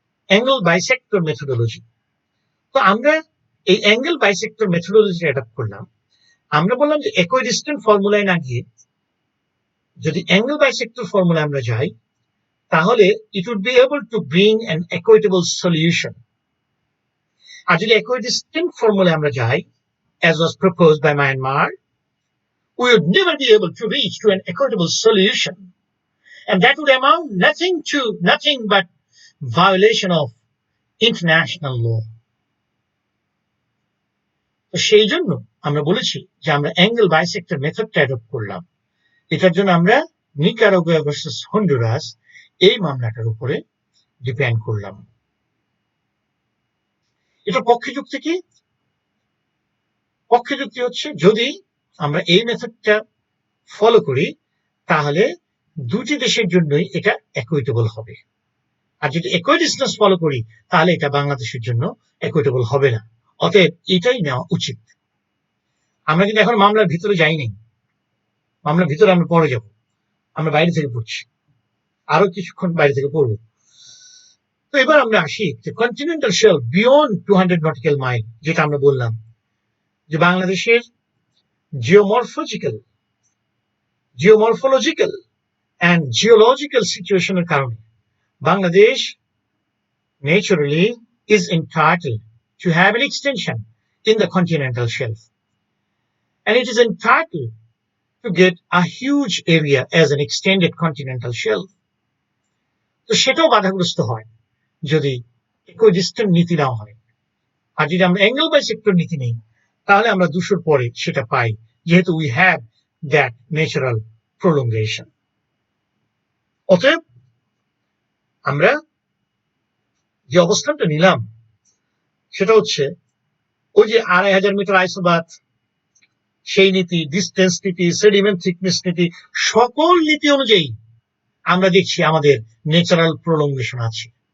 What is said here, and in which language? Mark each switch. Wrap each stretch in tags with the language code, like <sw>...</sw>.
<bn>Angle bisector methodology. তো আমরা এই অ্যাঙ্গেল বাইসেক্টর মেথোডোলজি অ্যাডাপ্ট করলাম। আমরা বললাম যে ইকুইডিস্টেন্ট ফর্মুলায় না গিয়ে যদি অ্যাঙ্গেল বাইসেক্টর ফর্মুলায় আমরা যাই, তাহলে</bn> <en>it would be able to bring an equitable solution.</en> <bn>আর যদি</bn> <en>equidistant formula</en> <bn>আমরা যাই,</bn> <en>as was proposed by Myanmar, we would never be able to reach to an equitable solution, and that would amount nothing but violation of international law.</en> <bn>তো সেই জন্য আমরা বলেছি যে আমরা অ্যাঙ্গেল বাইসেক্টর মেথডটা অ্যাডপ্ট করলাম। এটার জন্য আমরা নিকারাগুয়া ভার্সেস হন্ডুরাস এই মামলাটার উপরে ডিপেন্ড করলাম। এটা পক্ষে যুক্তি কি? পক্ষে যুক্তি হচ্ছে যদি আমরা এই মেথডটা ফলো করি তাহলে দুটি দেশের জন্যই এটা ইকুইটেবল হবে, আর যদি ইকুইডিস্টেন্স ফলো করি তাহলে এটা বাংলাদেশের জন্য ইকুইটেবল হবে না। অতএব এটাই নেওয়া উচিত। আমরা কিন্তু এখন মামলার ভিতরে যাইনি, মামলার ভিতরে আমরা পরে যাব, আমরা বাইরে থেকে পড়ছি, আরো কিছুক্ষণ বাইরে থেকে পড়ব। তো এবার আমরা আসি যে continental shelf beyond 200 nautical mile, যেটা আমরা বললাম যে বাংলাদেশের জিওমরফোলজিক্যাল অ্যান্ড জিওলজিক্যাল সিচুয়েশনের কারণে Bangladesh</bn> <en>naturally is entitled to have an extension in the continental shelf, and it is entitled to get a huge area as an extended continental shelf.</en> <bn>তো সেটাও বাধাগ্রস্ত হয় যদি ইকুইডিস্টেন্ট নীতি না হয়। আর যদি আমরা অ্যাঙ্গেল বাইসেক্টর নীতি নেই তাহলে আমরা 200 পরে সেটা পাই, যেহেতু</bn> <en>We have that natural prolongation.</en> <bn>অতএব আমরা যে অবস্থানটা নিলাম সেটা হচ্ছে ওই যে 2500 মিটার আইসোবাথ, সেই নীতি, ডিস্টেন্স নীতি, সেডিমেন্ট থিকনেস নীতি, সকল নীতি অনুযায়ী আমরা দেখছি আমাদের ন্যাচারাল প্রলঙ্গেশন আছে।</bn>